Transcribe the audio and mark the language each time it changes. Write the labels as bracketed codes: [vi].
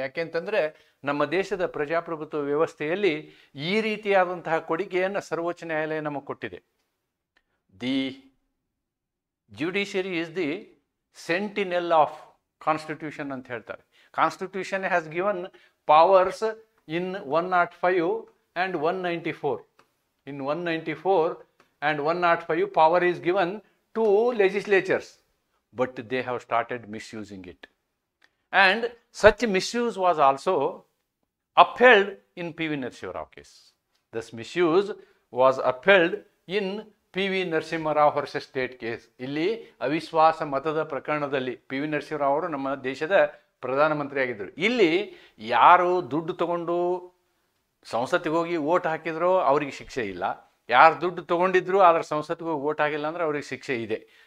[kn] ಯಾಕೆಂತಂದರೆ ನಮ್ಮ ದೇಶದ ಪ್ರಜಾಪ್ರಭುತ್ವ ವ್ಯವಸ್ಥೆಯಲ್ಲಿ ಈ ರೀತಿಯಾದಂತಹ ಕೊಡುಗೆಯನ್ನು ಸರ್ವೋಚ್ಚ ನ್ಯಾಯಾಲಯ ನಮಗೆ ಕೊಟ್ಟಿದೆ. [en] the judiciary is the sentinel of constitution [kn] ಅಂತ ಹೇಳ್ತಾರೆ. [en] Constitution has given powers in 105 and 194. In 194 and 105 power is given to legislatures, but they have started misusing it, and such misuse was also upheld in PV Narasimha Rao case. This misuse was upheld in PV Narasimha Rao versus state case. [kn] ಇಲ್ಲಿ ಅವಿಶ್ವಾಸ ಮತದ ಪ್ರಕರಣದಲ್ಲಿ PV Narasimha Rao ಅವರು ನಮ್ಮ ದೇಶದ ಪ್ರಧಾನಮಂತ್ರಿ ಆಗಿದ್ದರು. ಇಲ್ಲಿ ಯಾರು ದುಡ್ಡು ತಗೊಂಡು ಸಂಸತ್ತಿಗೆ ಹೋಗಿ ವೋಟ್ ಹಾಕಿದ್ರೋ ಅವರಿಗೆ ಶಿಕ್ಷೆ ಇಲ್ಲ. ಯಾರು ದುಡ್ಡು ತೊಗೊಂಡಿದ್ರು ಆದರೆ ಸಂಸತ್ತಿಗೆ ಹೋಗಿ ವೋಟ್ ಆಗಿಲ್ಲ ಅಂದರೆ ಅವ್ರಿಗೆ ಶಿಕ್ಷೆ ಇದೆ.